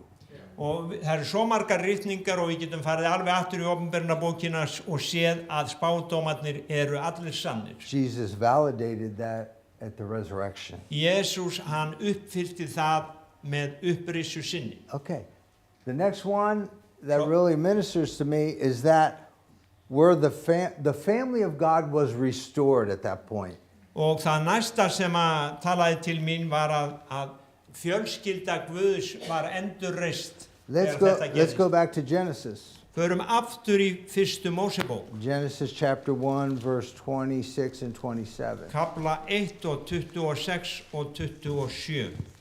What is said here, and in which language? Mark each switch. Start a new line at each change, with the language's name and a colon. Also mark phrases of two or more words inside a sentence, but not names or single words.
Icelandic: Og það eru svo margar ritningar og við getum farið alveg aftur í opinberunarbókina og séð að spádómarnir eru allir sannir.
English: Jesus validated that at the resurrection.
Icelandic: Jesús hann uppfyllti það með upprisu sinni.
English: Okay. The next one that So- really ministers to me is that where the family of God was restored at that point.
Icelandic: Og það næsta sem að talaði til mín var að fjölskylda Guðs var endurreist.
English: Let's
Icelandic: þegar þetta
English: go
Icelandic: gerðist.
English: back to Genesis.
Icelandic: Förum aftur í fyrstu Mósebók.
English: Genesis chapter 1 verse 26 and 27.
Icelandic: Kapla 1 og 26 og 27.